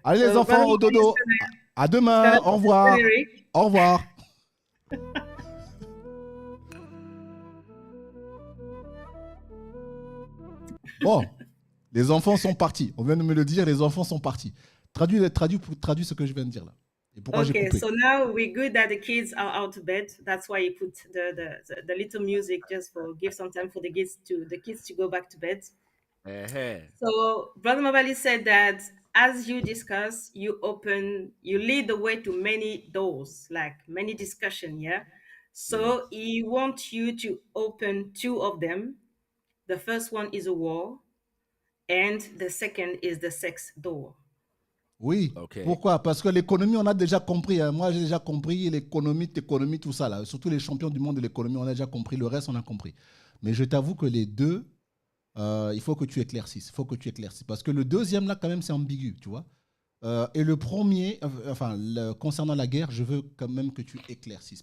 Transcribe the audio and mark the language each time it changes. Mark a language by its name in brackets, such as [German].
[French] Allez, les enfants, au dodo. À demain. Au revoir. Au revoir. Bon, les enfants sont partis. On vient de me le dire, les enfants sont partis. Traduis ce que je viens de dire là. Et pourquoi j'ai [English] Okay, [French] coupé? [English] so now we're good that the kids are out of bed. That's why you put the little music just for give some time for the kids to go back to bed. Uh-huh. So Brother Mabali said that as you discuss, you lead the way to many doors, like many discussion, yeah. Yes. So he wants you to open two of them. The first one is a war, and the second is the sex door. [French] Oui. [English] Okay. [French] Pourquoi? Parce que l'économie, on a déjà compris, hein. Moi, j'ai déjà compris l'économie, tout ça, là. Surtout les champions du monde de l'économie, on a déjà compris. Le reste, on a compris. Mais je t'avoue que les deux, il faut que tu éclaircisses. Il faut que tu éclaircisses. Parce que le deuxième, là, quand même, c'est ambigu, tu vois. Et le premier, enfin, concernant la guerre, je veux quand même que tu éclaircisses.